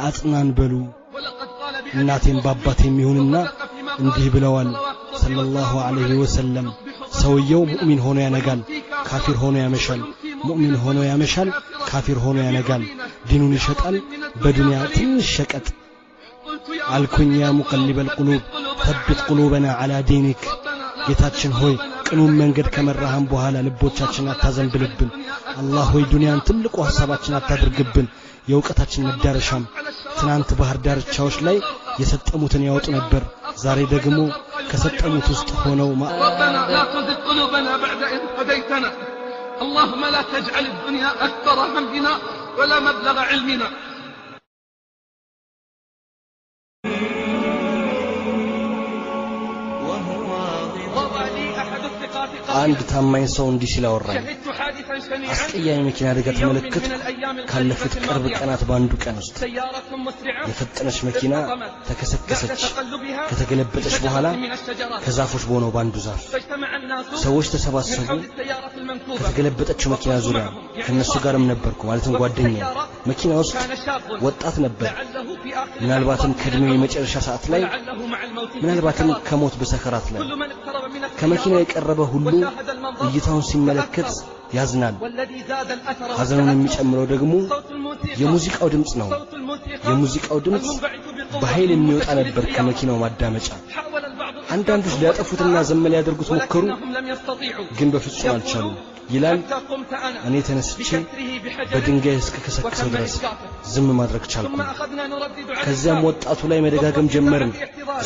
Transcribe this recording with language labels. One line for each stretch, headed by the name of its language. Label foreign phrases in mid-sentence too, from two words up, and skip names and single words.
Amharic: አጽናን በሉ እናቴም ባባቴም ይሁንና እንዲህ ብለዋል
Arabic: صلى الله عليه وسلم
Amharic: ሰውየው ሙእሚን ሆኖ ያነጋል ካፊር ሆኖ ያመሻል ሙእሚን ሆኖ ያመሻል ካፊር ሆኖ ያነጋል ዲኑን ይሸጣል በዱንያ ትንሽ ሸቀጥ አልኩኝ
Arabic: يا مقلب القلوب ثبت قلوبنا على دينك
Amharic: ጌታችን ሆይ ቅኑን መንገድ ከመራህን በኋላ ልቦቻችንን አታዘንብልብን አላህ ሆይ ዱንያን ትልቁ ሐሳባችን አታድርግብን የእውቀታችን መዳረሻም ትናንት ባህር ዳርቻዎች ላይ የሰጠሙትን ያወጡ ነበር ዛሬ ደግሞ ከሰጠሙት ውስጥ ሆነው
Arabic: ربنا لا تزغ قلوبنا بعد إذ هديتنا اللهم لا تجعل الدنيا أكثر همنا ولا مبلغ علمنا
Amharic: አንድ ታማኝ ሰው እንዲህ ሲል አወራኝ
Arabic: شهدت حادثا شنيعا
Amharic: አስቀያሚ መኪና አደጋ ተመለከቱ ካለፉት ቅርብ ቀናት ባንዱ ቀን ውስጥ
Arabic: سيارة مسرعة
Amharic: የፈጠነች መኪና ተከሰከሰች
Arabic: تقلبها
Amharic: ከተገለበጠች በኋላ
Arabic: من الشجرات
Amharic: ከዛፎች በሆነው ባንዱ ዛፍ
Arabic: فاجتمع الناس
Amharic: ሰዎች
Arabic: من
Amharic: ተሰባሰቡ
Arabic: حول السيارة المنكوبة
Amharic: ከተገለበጠችው መኪና ዙሪያ ከነሱ ጋርም ነበርኩ ማለትም ጓደኛዬ መኪና ውስጥ
Arabic: كان شاب
Amharic: ወጣት ነበር
Arabic: لعله في آخر
Amharic: ምናልባትም ከእድሜው የመጨረሻ ሰዓት ላይ
Arabic: لعله مع الموت
Amharic: ምናልባትም ከሞት በሰከራት ላይ
Arabic: كل من اقترب من
Amharic: ከመኪናው
Arabic: السيارة
Amharic: የቀረበ ሁሉ
Arabic: وشاهد المنظر
Amharic: እይታውን ሲመለከት ያዝናል። ሐዘኑን የሚጨምረው ደግሞ የሙዚቃው ድምጽ ነው። የሙዚቃው ድምጽ በኃይል የሚወጣ ነበር ከመኪናው ማዳመጫ። አንዳንዶች ሊያጠፉትና ዘመን ሊያደርጉት ሞከሩ፣ ግን በፍጹም አልቻሉም። ይላል እኔ ተነስቼ በድንጋይ እስከከሰከሰው ድረስ ዝም ማድረግ ቻልኩ። ከዚያም ወጣቱ ላይ መደጋገም ጀመርን። እሱ